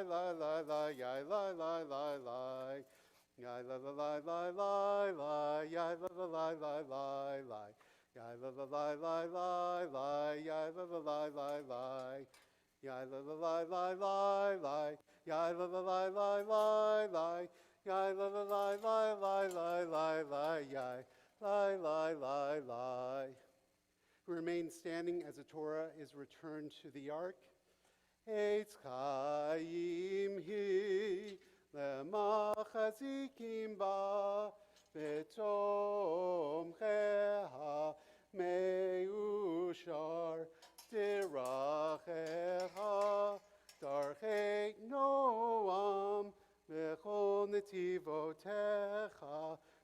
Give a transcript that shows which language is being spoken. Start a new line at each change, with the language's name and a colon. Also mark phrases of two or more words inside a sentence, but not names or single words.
English: la la la, yai la la la la, yai la la la la la la, yai la la la la la la, yai la la la la la la, yai la la la la la, yai la la la la la la, yai la la la la la la, yai la la la la la la la la, yai la la la la. Remain standing as the Torah is returned to the ark.
Hebrew: עץ חיים היא למחזיקים בה ותומכיה מאושר דרכיה דרכי נועם בכל נתיבותיה